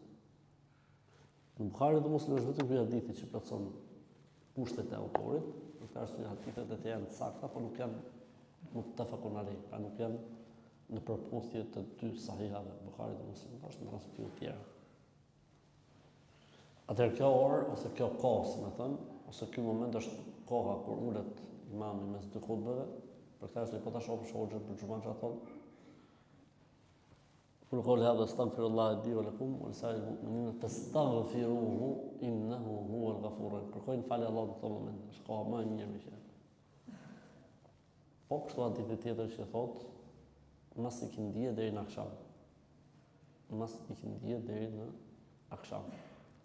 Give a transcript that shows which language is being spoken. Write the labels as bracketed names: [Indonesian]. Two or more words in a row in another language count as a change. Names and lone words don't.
[Albanian] Në Buhari dhe Muslim është vetëm ky hadithi që plotson kushtet e autorit, në këtë arsye hadithet e tjera janë të sakta, por nuk janë [Arabic] متفق عليه, [Albanian] pra nuk janë në përputhje të dy sahihave, Buhari dhe Muslim, është në transmetime të tjera. Atëherë kjo orë, ose kjo kohë, si më thënë, ose ky moment është koha kur ulet imami mes dy hutbeve, për këtë arsye po ta shohim shoqën për xumë çfarë thonë. [Arabic] Kur أقول هذا أستغفر الله لي ولكم ولسائر المؤمنين فاستغفروه إنه هو الغفور الرحيم. [Albanian] Kërkojnë falë Allahut në këtë moment, është koha më e mirë më që. Po kështu hadithi tjetër që thotë mas ikindije deri në akşam. Mas ikindije deri në akşam.